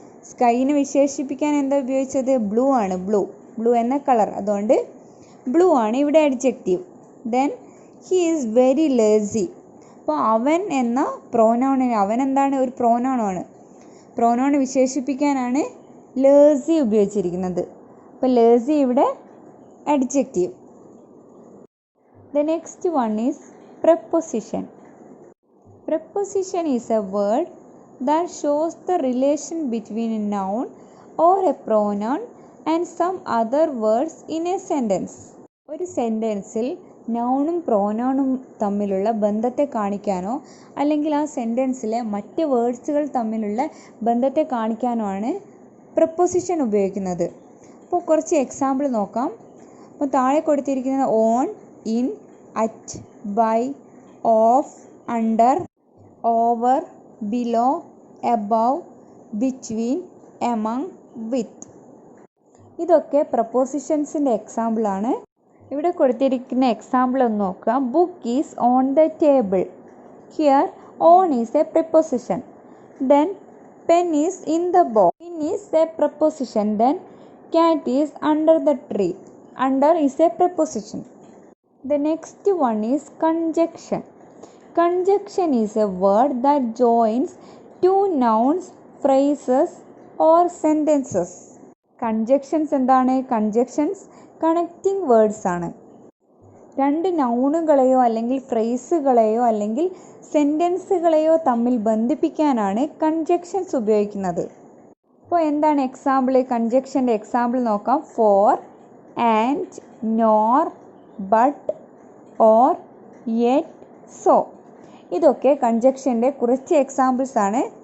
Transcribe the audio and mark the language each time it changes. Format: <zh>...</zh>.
<ml>സ്കൈനെ വിശേഷിപ്പിക്കാൻ എന്താ ഉപയോഗിച്ചത്? ബ്ലൂ ആണ്. ബ്ലൂ എന്ന കളർ, അതുകൊണ്ട് ബ്ലൂ ആണ് ഇവിടെ adjective. Then</ml> <en>He is very lazy.</en> <ml>അപ്പോൾ അവൻ എന്ന പ്രോനൗണിന്, അവൻ എന്താണ്, ഒരു പ്രോനൗണാണ്. പ്രോനൗൺ വിശേഷിപ്പിക്കാനാണ് ലേസി ഉപയോഗിച്ചിരിക്കുന്നത്. അപ്പോൾ ലേസി ഇവിടെ adjective.</ml> <en>The next one is preposition. Preposition is a word that shows the relation between a noun or a pronoun and some other words in a sentence.</en> <ml>ഒരു സെൻറ്റൻസിൽ നൗണും പ്രോനൗണും തമ്മിലുള്ള ബന്ധത്തെ കാണിക്കാനോ അല്ലെങ്കിൽ ആ സെൻറ്റൻസിലെ മറ്റ് വേർഡ്സുകൾ തമ്മിലുള്ള ബന്ധത്തെ കാണിക്കാനോ ആണ് പ്രപ്പോസിഷൻ ഉപയോഗിക്കുന്നത്. അപ്പോൾ കുറച്ച് എക്സാമ്പിൾ നോക്കാം. അപ്പോൾ താഴെ കൊടുത്തിരിക്കുന്ന on, in, at, by, of, under, over, below, above, between, among, വിത്ത്, ഇതൊക്കെ പ്രപ്പോസിഷൻസിൻ്റെ എക്സാമ്പിളാണ്. ഇവിടെ കൊടുത്തിരിക്കുന്ന എക്സാമ്പിൾ ഒന്ന് നോക്കുക.</ml> <en>Book is on the table. Here on is a preposition. Then pen is in the box. In is a preposition. Then cat is under the tree. Under is a preposition. The next one is conjunction. Conjunction is a word that joins two nouns, phrases or sentences.</en> <ml>Conjunctions എന്താണ്? Conjunctions connecting words ആണ്. രണ്ട് നൗണുകളെയോ അല്ലെങ്കിൽ ഫ്രേസുകളെയോ അല്ലെങ്കിൽ സെൻറ്റൻസുകളെയോ തമ്മിൽ ബന്ധിപ്പിക്കാനാണ് കൺജക്ഷൻസ് ഉപയോഗിക്കുന്നത്. അപ്പോൾ എന്താണ് example? കൺജക്ഷൻ്റെ example നോക്കാം. Four, and, nor, but, or, yet, so, ഇതൊക്കെ കൺജക്ഷൻ്റെ കുറച്ച് എക്സാമ്പിൾസ് ആണ്.</ml>